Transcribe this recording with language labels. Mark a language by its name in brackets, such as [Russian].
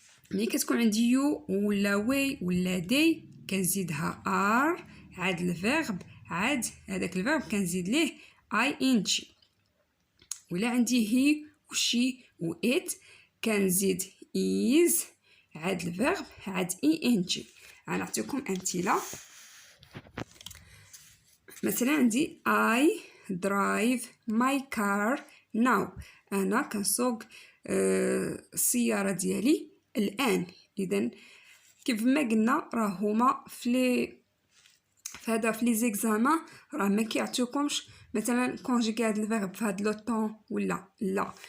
[Arabic] ملي كتكون عندي يو ولا وي ولا دي كنزيدها ار عاد الفيرب عاد هذاك الفيرب كنزيد ليه اي ان جي. ولا عندي هي وشي و ات كنزيد is عاد الفيرب عاد اي ان جي. غنعطيكم امثله. [English] مثلا عندي I drive my car now. [Arabic] انا كنسوق السياره ديالي الان. اذا كيف ما قلنا راه هما في لي زيكزامان راه ما كيعطيوكمش مثلا كونجيغي هاد الفيرب في هاد لو طون ولا لا.